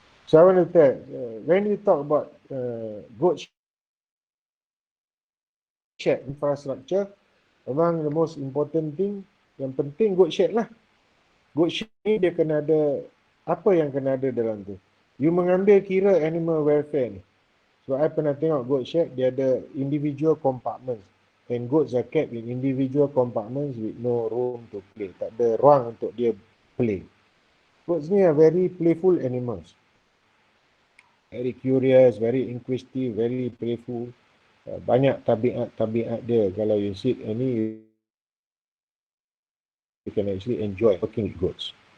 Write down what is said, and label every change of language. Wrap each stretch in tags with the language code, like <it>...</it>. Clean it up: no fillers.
<en>So I want to tell, when we talk about goat shed infrastructure, among the most important thing,</en> <ms>yang penting goat shed lah. Goat shed ni dia kena ada, apa yang kena ada dalam tu?</ms> <en>You</en> <ms>mengambil kira</ms> <en>animal welfare ni. So I</en> <ms>pernah tengok</ms> <en>goat shed,</en> <ms>dia ada</ms> <en>individual compartments. And goats are kept in individual compartments with no room to play.</en> <ms>Tak ada ruang untuk dia play.</ms> <en>Goats ni are very playful animals. Very curious, very inquisitive, very playful.</en> <ms>Banyak tabiat dia. Kalau</ms> <en>you sit any, you can actually enjoy working with goats.</en>